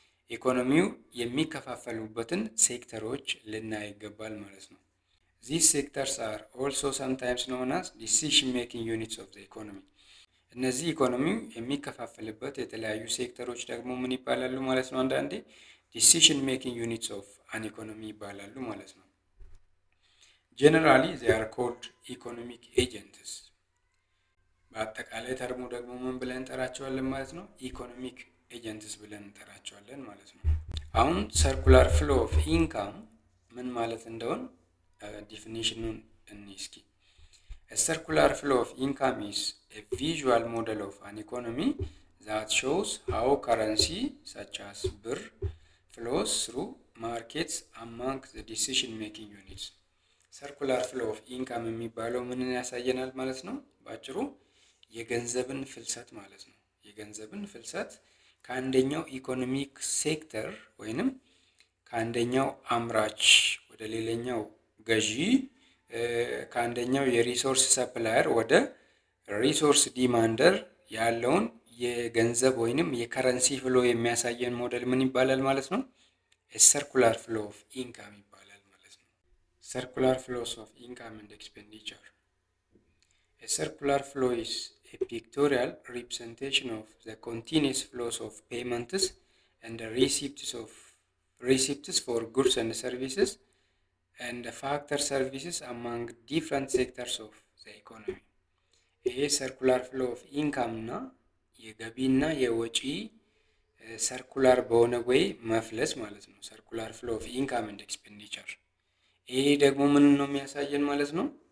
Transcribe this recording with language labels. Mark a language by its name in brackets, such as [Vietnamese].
[Amharic] ኢኮኖሚው የሚከፋፈሉበትን ሴክተሮች ልናይ ይገባል ማለት ነው። [English] These sectors are also sometimes known as decision making units of the economy. [Amharic] እነዚህ ኢኮኖሚው የሚከፋፈልበት የተለያዩ ሴክተሮች ደግሞ ምን ይባላሉ ማለት ነው? አንዳንዴ [English] decision making units of an economy [Amharic] ይባላሉ ማለት ነው። [English] Generally they are called economic agents. [Amharic] በአጠቃላይ ተርሙ ደግሞ ምን ብለን እንጠራቸዋለን ማለት ነው? ኢኮኖሚክ ኤጀንትስ ብለን እንጠራቸዋለን ማለት ነው። አሁን ሰርኩላር ፍሎ ኦፍ ኢንካም ምን ማለት እንደሆነ ዲፊኒሽኑን እንስኪ። [English] A circular flow of income is a visual model of an economy that shows how currency such as ብር flows through markets among the decision making units. Circular flow of income [Amharic] የሚባለው ምንን ያሳየናል ማለት ነው? ባጭሩ የገንዘብን ፍልሰት ማለት ነው። የገንዘብን ፍልሰት ከአንደኛው ኢኮኖሚክ ሴክተር ወይንም ከአንደኛው አምራች ወደ ሌላኛው ገዢ ከአንደኛው የሪሶርስ ሰፕላየር ወደ ሪሶርስ ዲማንደር ያለውን የገንዘብ ወይንም የከረንሲ ፍሎ የሚያሳየን ሞዴል ምን ይባላል ማለት ነው? ሰርኩላር ፍሎ ኦፍ ኢንካም ይባላል ማለት ነው። [English] ሰርኩላር ፍሎስ ኦፍ ኢንካም ኤንድ ኤክስፔንዲቸር። ሰርኩላር ፍሎ ኢዝ a pictorial representation of the continuous flows of payments and the receipts for goods and services and the factor services among different sectors of the economy. [Amharic] ይሄ ሰርኩላር ፍሎ ኦፍ ኢንካም እና የገቢና የወጪ ሰርኩላር በሆነ ወይ መፍለስ ማለት ነው። ሰርኩላር ፍሎ ኦፍ ኢንካም ኤንድ ኤክስፔንዲቸር። ይሄ ደግሞ ምን ነው የሚያሳየን ማለት ነው?